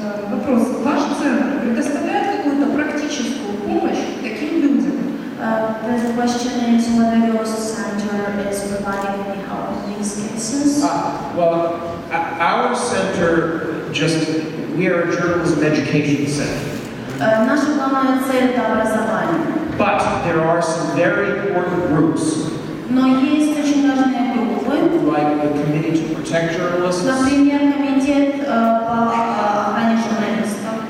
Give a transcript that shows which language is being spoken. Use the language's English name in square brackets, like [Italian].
[Russian] Вопрос. Ваш центр предоставляет какую-то практическую помощь таким людям? [English] The question is whether your center is providing any help in these cases. Well, our center we are a journalism education center. [Russian] Наша главная цель – это образование. [English] But there are some very important groups. [Russian] Но есть очень важные группы. [English] Like the Committee to Protect Journalists. [Russian] Например, комитет по охране журналистов.